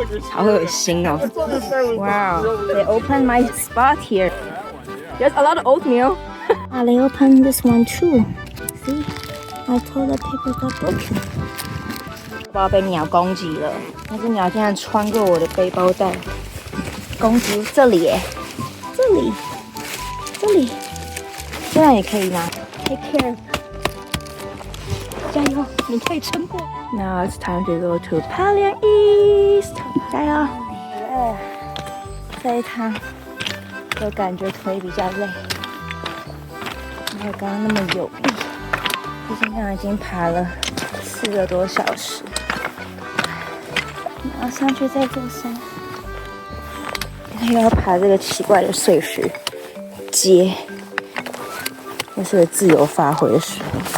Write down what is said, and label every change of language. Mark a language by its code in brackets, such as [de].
[zh] 好惡心哦 [en] ！Wow, they opened my spot here. There's a lot of oatmeal. They opened this one too. See, my toilet paper got broken. [zh] 不知道被鳥攻擊了，那只鳥竟然穿過我的背包帶，攻擊這裡耶，這裡，這樣也可以拿。 [en] Take care. [zh] 加油，你可以撐過。 [en] Now it's time to go to Palian East. [zh] 加油！這一趟我感覺腿比較累，沒有剛剛那麼有力。畢竟剛剛已經爬了4個多小時，然後上去這座山，又要爬這個奇怪的碎石階，這是自由發揮的時候。